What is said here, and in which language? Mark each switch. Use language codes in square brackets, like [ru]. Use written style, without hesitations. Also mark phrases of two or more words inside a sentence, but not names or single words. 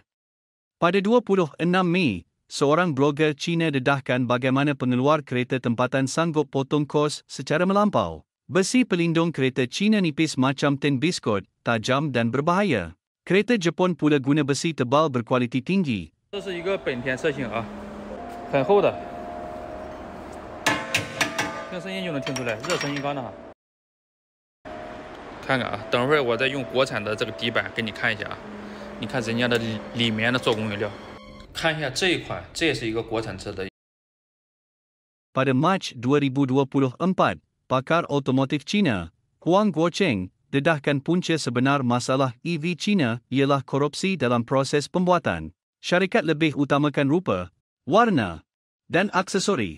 [ms] Pada 26 Mei, seorang blogger Cina dedahkan bagaimana pengeluar kereta tempatan sanggup potong kos secara melampau. Besi pelindung kereta Cina nipis macam tin biskut, tajam dan berbahaya. Kereta Jepun pula guna besi tebal berkualiti tinggi. [zh] 这是一个本田车型啊，很厚的，听声音就能听出来，热成一缸的哈。看看啊，等会儿我再用国产的这个底板给你看一下啊，你看人家的里面的做工原料，看一下这一款，这也是一个国产车的。 [ms] Pada Mac 2024, pakar otomotif Cina, Huang Guocheng, dedahkan punca sebenar masalah EV Cina ialah korupsi dalam proses pembuatan. Syarikat lebih utamakan rupa, warna, dan aksesori.